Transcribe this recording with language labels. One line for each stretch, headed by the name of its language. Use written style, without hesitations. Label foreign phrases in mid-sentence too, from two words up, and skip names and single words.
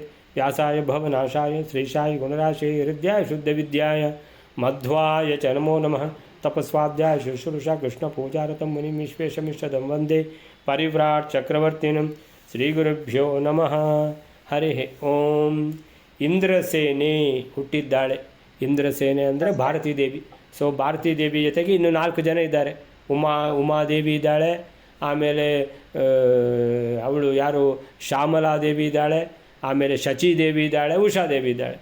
Sanskrit: व्यासाय भवनाशाय श्रीशाय गुणराशे हृदयाय शुद्धविद्याय मध्वाय च नमो नमः। तपस्वाध्याय शुश्रूषा कृष्णपूजारतं मुनिं विश्वेशमिष्टदं वन्दे परिव्राट् चक्रवर्तिनं। श्रीगुरुभ्यो नमः। हरिः ओಂ।
Kannada: ಇಂದ್ರಸೇನೆ ಹುಟ್ಟಿದ್ದಾಳೆ. ಇಂದ್ರಸೇನೆ ಅಂದರೆ ಭಾರತೀ ದೇವಿ. ಸೊ ಭಾರತೀ ದೇವಿ ಜೊತೆಗೆ ಇನ್ನು 4 ಜನ ಇದ್ದಾರೆ. ಉಮಾದೇವಿ ಇದ್ದಾಳೆ, ಆಮೇಲೆ ಅವಳು ಯಾರು ಶ್ಯಾಮಲಾದೇವಿ ಇದ್ದಾಳೆ, ಆಮೇಲೆ ಶಚಿದೇವಿ ಇದ್ದಾಳೆ, ಉಷಾದೇವಿ ಇದ್ದಾಳೆ.